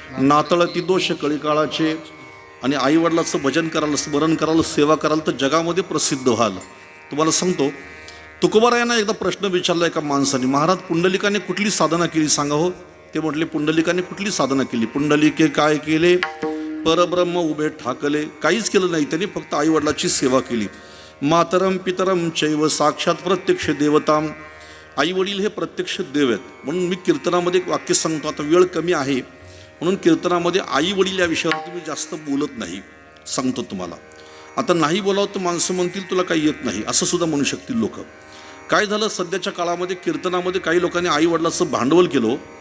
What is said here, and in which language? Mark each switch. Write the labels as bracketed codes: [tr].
[mr] नातळती दोष कळी काळाचे. आणि आईवडिलाचं भजन कराल, स्मरण कराल, सेवा कराल तर जगामध्ये प्रसिद्ध व्हाल. तुम्हाला सांगतो, तुकोबारायांना एकदा प्रश्न विचारला एका माणसाने, महाराज पुंडलिकाने कुठली साधना केली सांगा हो. ते म्हटले, पुंडलिकाने कुठली साधना केली. पुंडलिके काय केले, परब्रह्म उभे ठाकले. काहीच केलं नाही, त्यांनी फक्त आईवडिलाची सेवा केली. [sa] मातरम पितरम चैव साक्षात प्रत्यक्ष देवताम. [mr] आई वडील हे प्रत्यक्ष देव आहेत. म्हणून मी कीर्तनामध्ये एक वाक्य सांगतो, आता वेळ कमी आहे म्हणून कीर्तनामध्ये आई वडील या विषयावर तुम्ही जास्त बोलत नाही, सांगतो तुम्हाला. आता नाही बोलावं तर माणसं म्हणतील तुला काही येत नाही, असं सुद्धा म्हणू शकतील लोक. काय झालं, सध्याच्या काळामध्ये कीर्तनामध्ये काही लोकांनी आई वडिलाचं भांडवल केलं.